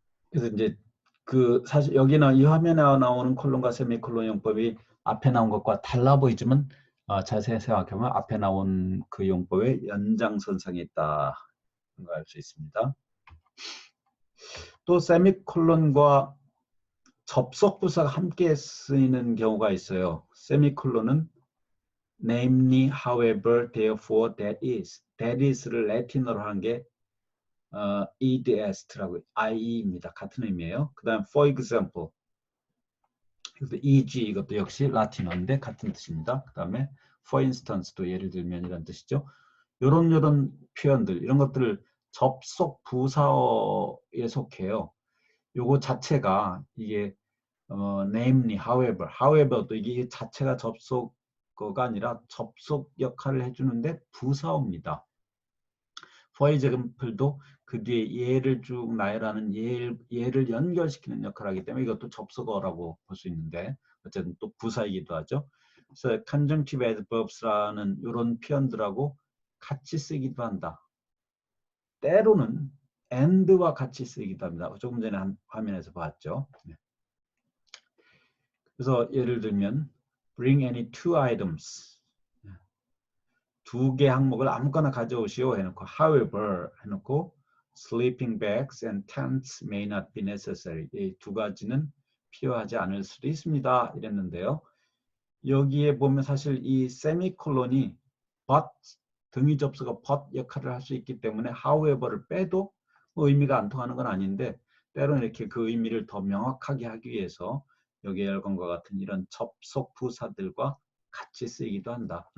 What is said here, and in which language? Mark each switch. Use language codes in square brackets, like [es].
[ko] 그래서 이제 그 사실 여기는 이 화면에 나오는 콜론과 세미콜론 용법이 앞에 나온 것과 달라 보이지만 자세히 생각해보면 앞에 나온 그 용법의 연장선상에 있다 걸 알 수 있습니다. 또 세미콜론과 접속 부사가 함께 쓰이는 경우가 있어요. 세미콜론은 [en] namely, however, therefore, that is. [ko] that is를 라틴어로 하는 게 edst라고 IE입니다. 같은 의미예요. 그 다음 [en] for example [ko] 그래서 e.g. 이것도 역시 라틴어인데 같은 뜻입니다. 그 다음에 [en] for instance [ko] 도 예를 들면 이란 뜻이죠. 요런 표현들 이런 것들을 접속 부사어에 속해요. 요거 자체가 이게 namely, however도 이게 자체가 접속어가 아니라 접속 역할을 해주는데 부사어입니다. for example도 그 뒤에 예를 쭉 나열하는 예를 연결시키는 역할을 하기 때문에 이것도 접속어라고 볼 수 있는데 어쨌든 또 부사이기도 하죠. 그래서 conjunctive adverbs라는 이런 표현들하고 같이 쓰기도 한다. 때로는 and와 같이 쓰기도 합니다. 조금 전에 한 화면에서 봤죠. 그래서 예를 들면 [en] bring any two items. [ko] 두 개 항목을 아무거나 가져오시오 해놓고 [en] however [ko] 해놓고 [en] sleeping bags and tents may not be necessary. [ko] 이 두 가지는 필요하지 않을 수도 있습니다. 이랬는데요. 여기에 보면 사실 이 세미콜론이 but 등위 접수가 but 역할을 할 수 있기 때문에 however를 빼도 의미가 안 통하는 건 아닌데 때로는 이렇게 그 의미를 더 명확하게 하기 위해서 여기 열건과 같은 이런 접속 부사들과 같이 쓰이기도 한다.